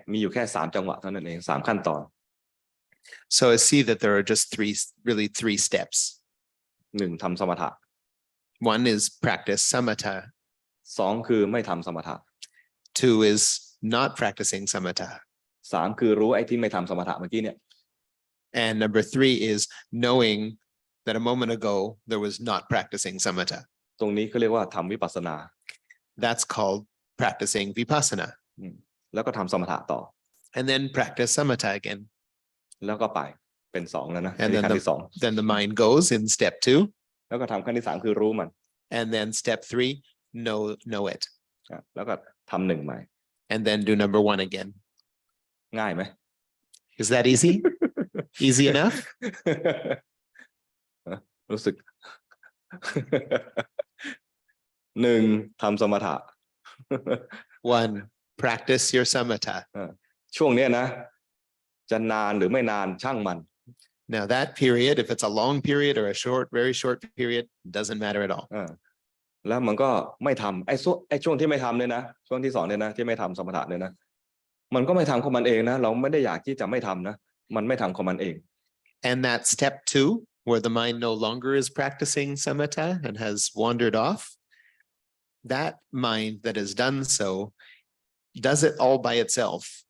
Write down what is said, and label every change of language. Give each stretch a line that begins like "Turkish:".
Thai: มีอยู่แค่3จังหวะเท่านั้นเอง3ขั้นตอน
English: So I see that there are just three steps.
Thai: 1ทำสมถะ
English: One is practice samatha.
Thai: 2คือไม่ทำสมถะ
English: Two is not practicing samatha.
Thai: 3คือรู้ไอ้ที่ไม่ทำสมถะเมื่อกี้เนี่ย
English: And number 3 is knowing that a moment ago there was not practicing samatha.
Thai: ตรงนี้เขาเรียกว่าทำวิปัสสนา
English: That's called practicing vipassana.
Thai: แล้วก็ทำสมถะต่อ
English: And then practice samatha again.
Thai: แล้วก็ไปเป็น2แล้วนะ
English: And
Thai: ขั้น
English: then
Thai: ที่
English: then the mind goes in step 2.
Thai: แล้วก็ทำขั้นที่3คือรู้มัน
English: And then step 3, know it.
Thai: แล้วก็ทำ1ใหม่
English: And then do number 1 again.
Thai: ง่ายไหม
English: Is that easy? Easy enough?
Thai: รู้สึก 1ทำสมถะ
English: 1, practice your samatha.
Thai: ช่วงนี้นะจะนานหรือไม่นานช่างมัน
English: Now that period, if it's a long period or a very short period, doesn't matter at all.
Thai: แล้วมันก็ไม่ทำไอ้ช่วงที่ไม่ทำเนี่ยนะช่วงที่2เนี่ยนะที่ไม่ทำสมถะเนี่ยนะมันก็ไม่ทำของมันเองนะเราไม่ได้อยากที่จะไม่ทำนะมันไม่ทำของมันเอง
English: And that step 2, where the mind no longer is practicing samatha and has wandered off, that mind that has done so does it all by itself.